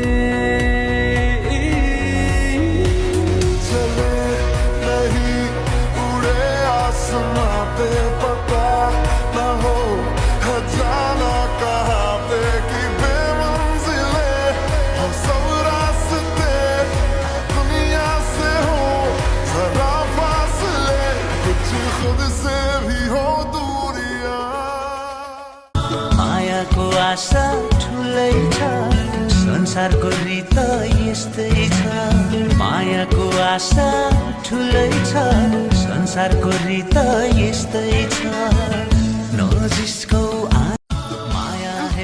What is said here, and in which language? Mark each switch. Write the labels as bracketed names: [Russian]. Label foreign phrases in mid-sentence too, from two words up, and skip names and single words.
[Hindi] चले नहीं उड़े आसमां पे पता न हो है जाना कहाँ पे कि बेमंजिले हो सब रास्ते दुनिया से हो जरा फासले कुछ खुद से भी हो दूरियां [Nepali] मायाको आशा ठुलै छ संसारको रीत यस्तै छ मायाको आशा ठुलै छ संसारको रीत यस्तै छ नजिस्कौ माया है